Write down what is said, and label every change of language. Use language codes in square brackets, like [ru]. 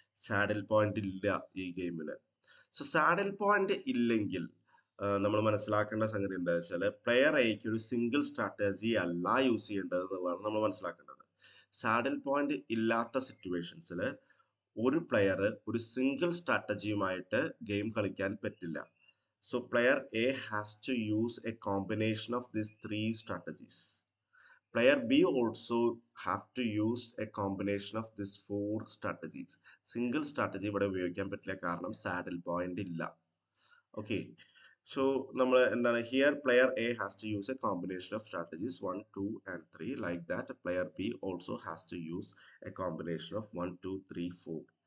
[ml] Saddle point ഇല്ല ഈ ഗെയിമിൽ. സോ സാഡിൽ പോയിന്റ് ഇല്ലെങ്കിൽ നമ്മൾ മനസ്സിലാക്കേണ്ട സംഗതി എന്താ വെച്ചാൽ പ്ലെയർ എക്ക് ഒരു സിംഗിൾ സ്ട്രാറ്റജി അല്ല യൂസ് ചെയ്യേണ്ടത് എന്നുള്ളതാണ് നമ്മൾ മനസ്സിലാക്കേണ്ടത്. സാഡിൽ പോയിന്റ് ഇല്ലാത്ത സിറ്റുവേഷൻസിൽ ഒരു പ്ലെയർ ഒരു സിംഗിൾ സ്ട്രാറ്റജിയുമായിട്ട് ഗെയിം കളിക്കാൻ പറ്റില്ല. [en] So player A has to use a combination of these 3 strategies. Player B also have to use a combination of these 4 strategies. [ml] Single strategy ഇവിടെ ഉപയോഗിക്കാൻ പറ്റില്ല, കാരണം സാഡിൽ പോയിന്റ് ഇല്ല. [en] okay, so [ml] നമ്മൾ എന്താണ് [en] Here player A has to use a combination of strategies 1, 2 and 3. Like that player B also has to use a combination of 1, 2, 3, 4.